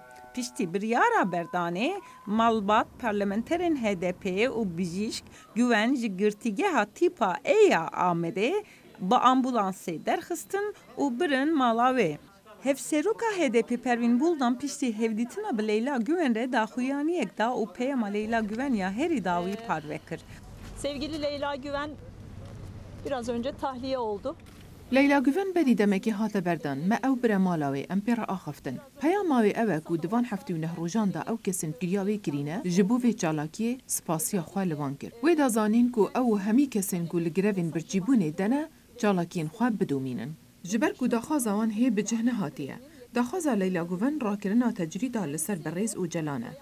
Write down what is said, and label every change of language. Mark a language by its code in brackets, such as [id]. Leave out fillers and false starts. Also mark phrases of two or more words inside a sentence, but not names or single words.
[ku] Piştî biryara berdanê, malbat parlamenterên HDP û bijîşk Güven ji girtîgeha tîpa Eya Amedê bi ambulansê derxistin û birin mala wê. Hevseroka HDP Pervin Buldan piştî hevdîtina bi Leyla Güven re daxuyaniyek da û peyama Leyla Güven ya herî dawî parve kir. [tr] Sevgili Leyla Güven biraz önce tahliye oldu. [ku] Leyla Güven berî demekî hate berdan me ew bire mala wê em pê re axiftin. Peyama wê ew e ku divan heftê û nehrojan da ew kesên kiriya wê kirîne ji bo vê çalakiyê spasiya xwe li wan kir. Wê da zanîn ku ew hemî kesên ku li girevên birçîbûnê dene çalakiyên xwe bidomînin. Ji ber ku daxwaza wan hê bi cih nehatiye. Daxwaza Leyla Güven rakirina tecrida li ser Berrêz û Celan e.